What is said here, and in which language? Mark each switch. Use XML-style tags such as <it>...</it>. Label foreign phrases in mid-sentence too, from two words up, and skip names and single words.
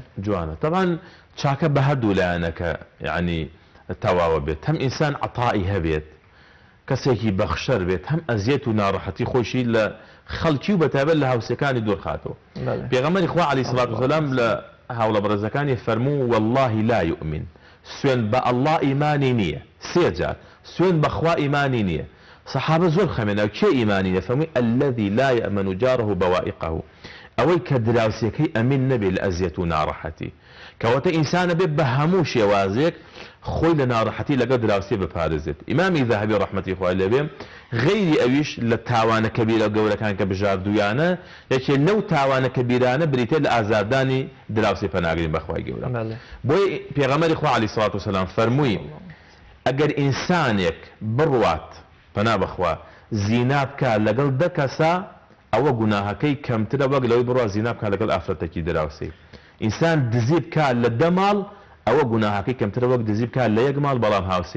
<ckb>جوانە طبعا چاکە بە هەردوو لایەنەکە یعنی تەواوە بێت هەم ئینسان عەتائی هەبێت کەسێکی بەخشەر بێت هەم ئەزیەت و ناڕەحەتی خۆشی لە خەڵکی و بەتایبەت لە هاوسەکانی دۆرخاتەوە پێغەمبەری خوا</ckb> <ar>عەلەیهی سەڵاتو وسەلام</ar> <ckb>لە هاوڵە بەڕێزەکانی فەرموو والله</ckb> <ar>لا يؤمن</ar> <ckb>سوێن بە ئەڵڵا ئیمانی نییە سێ جار سوێن بەخوا ئیمانی نییە سەحابە زۆر خەمێناو کێ ئیمانی نییە فەرمووی</ckb> <ar>الذي لا يأمن جاره بوائقه</ar> <ckb>ئەوەی کە دراوسێکەی ئەمین نەبێت لە ئەزیەت و ناڕەحەتی کەواتە ئینسانە بێت بە هەموو شێوازێک خۆی لە ناڕەحەتی لەگەڵ دراوسێ بپارێزێت ئیمامی ذەهەبی ڕەحمەتی خوای لێبێ غەیری ئەویش لە تاوانە کەبیرە گەورەکان کە بژاردویانە یەکێ لەو تاوانە کەبیرانە بریتێت لە ئازاردانی دراوسێ پەناگرین بەخوای گەورە بۆی پێغەمبەری خوا</ckb> <ar>عەلەیهی سەڵاتو وسەلام</ar> <ckb>فەرمووی ئەگەر ئینسانێک بڕوات پەنا بەخوا زینا بکە لەگەڵ دە کەسا ئەوە گوناهەکەی کەمترە وەک لەوەی بڕوا زینا بکە لەگەڵ ئافرەتێکی دراوسێ ئینسان دزی بکە لە دە ماڵ ئەوە گوناهەکەی کەمترە وەک دزی بکە لە یەک ماڵ بەڵام هاوسێ</ckb>